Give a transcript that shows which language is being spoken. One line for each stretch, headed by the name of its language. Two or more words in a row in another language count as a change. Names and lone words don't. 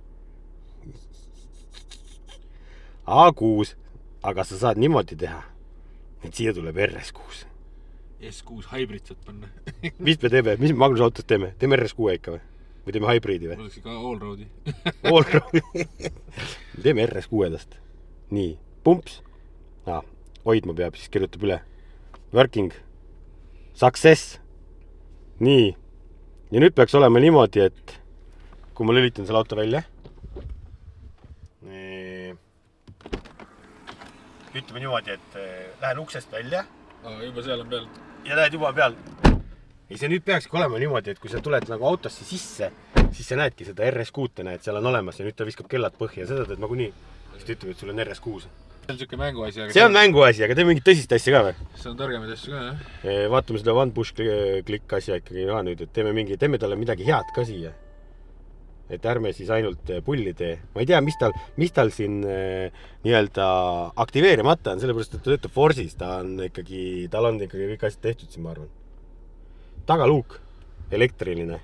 Estonian: A6, aga sa saad niimoodi teha, et siia tuleb RS6. S6 hybrid saad panna. Mis me teeme? Mis me Magnuse autos teeme? Teeme RS6 ikka või? Või teeme hybridi või? Oleks ikka all-roadi. All-roadi. Teeme RS6-dast. Nii, pumps. Hoidma peab, siis kirjutab üle.
English: Working. Success.
Estonian: Nii. Ja nüüd peaks olema niimoodi, et kui ma lülitan selle auto välja, ütleme niimoodi, et lähen uksest välja. Juba seal on peal. Ja lähed juba peal. Ja see nüüd peakski olema niimoodi, et kui sa tuled nagu autosse sisse, siis sa näedki seda RS6 näed, seal on olemas ja nüüd ta viskab kellad põhja ja seda teed nagunii. Siis ta ütleb, et sul on RS6. See on siuke mänguasi. See on mänguasi, aga teeme mingit tõsist asja ka või? See on targemaid asju ka, jah? Vaatame seda
English: one push
Estonian: klikk asja ikkagi ka nüüd, et teeme talle midagi head ka siia. Et ärme siis ainult pulli tee. Ma ei tea, mis tal siin nii-öelda aktiveerimata on, sellepärast, et ta töötab Force'is, tal on ikkagi kõik asjad tehtud siin, ma arvan. Tagaluuk, elektriline.